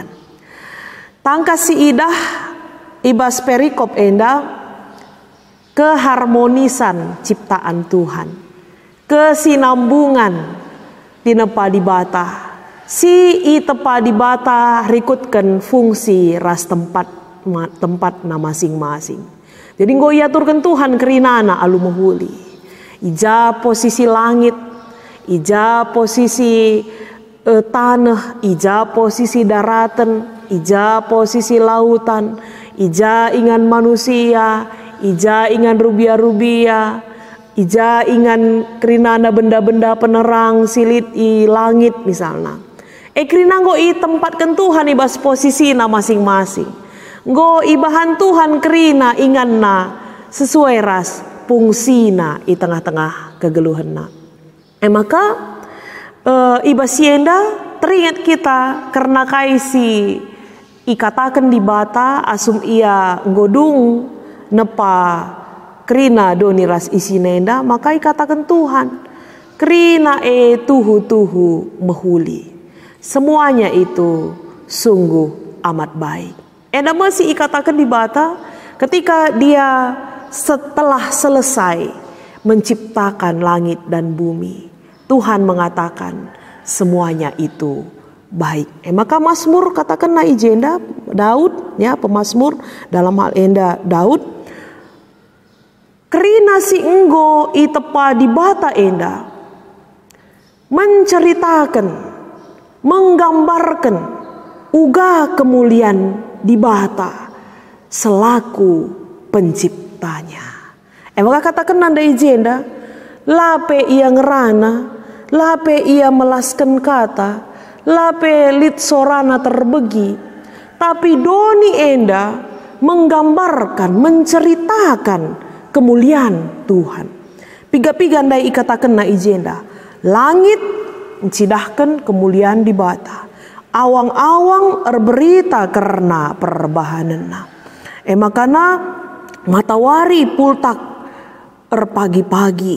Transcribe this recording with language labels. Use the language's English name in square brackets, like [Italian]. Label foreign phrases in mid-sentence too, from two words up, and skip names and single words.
[Batak Karo] Tangkas si idah ibas perikop enda keharmonisan ciptaan Tuhan, kesinambungan tinepa dibata. Si itepa dibata rikutkan fungsi ras tempat na masing-masing. Jadi nggo iaturkan Tuhan kerinana alu mehuli. Ija posisi langit, ija posisi tanah, ija posisi daratan, ija posisi lautan, ija ingan manusia, ija ingan rubia-rubia, ija ingan kerinana benda-benda penerang silit i langit misalnya. Kerina nggo i tempatkan Tuhan ibas posisi na masing-masing. Nggo ibahan Tuhan kerina ingan na sesuai ras fungsina i tengah-tengah kegeluhan na. Maka ibas sienda teringat kita karena kaisi ikatakan di bata asum ia nggodung nepa kerina doni ras isinenda, maka ikatakan Tuhan kerina tuhu mehuli. [Indonesian] Semuanya itu sungguh amat baik. [Batak Karo] Enda masih ikatakan di bata [Indonesian] ketika dia setelah selesai menciptakan langit dan bumi, Tuhan mengatakan semuanya itu baik. [Batak Karo] Maka Mazmur katakan na ijenda Daud ya, [Indonesian] pemazmur dalam hal [Batak Karo] enda Daud kerina si enggo itepa di bata enda [Indonesian] menceritakan, menggambarkan [Batak Karo] uga kemuliaan di bata selaku penciptanya. Maka katakan nanda ijenda lape ia ngerana, lape ia melaskan kata, lape lit sorana terbegi, tapi doni enda [Indonesian] menggambarkan, menceritakan kemuliaan Tuhan. [Batak Karo] Piga-piga ndai ikatakan na ijenda. Langit mencidahkan kemuliaan di bata. Awang-awang berita karena perbahanena. Makana matahari pultak pagi-pagi.